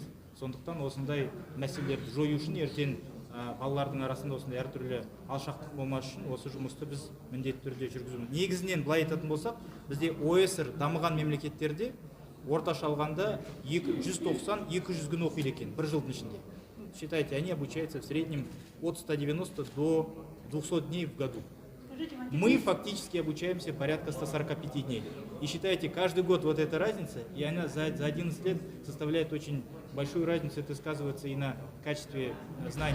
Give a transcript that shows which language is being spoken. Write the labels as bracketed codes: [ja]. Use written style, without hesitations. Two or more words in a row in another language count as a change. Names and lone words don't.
[kk] Сондықтан осындай мәселелерді жою үшін ертең балалардың арасында осындай әртүрлі алшақтық болмас үшін осы жұмысты біз міндетті түрде жүргіземіз. Негізінен былай айтатын болсақ, бізде ОЭСР дамыған мемлекеттерде орташа алғанда 190-200 күн оқиды екен бір жылдың ішінде. [ru] Считайте, они обучаются в среднем от 190 до 200 дней в году. Мы фактически обучаемся порядка 145 дней. И считайте, каждый год вот эта разница, и она за 11 лет составляет очень большую разницу, это сказывается и на качестве знания.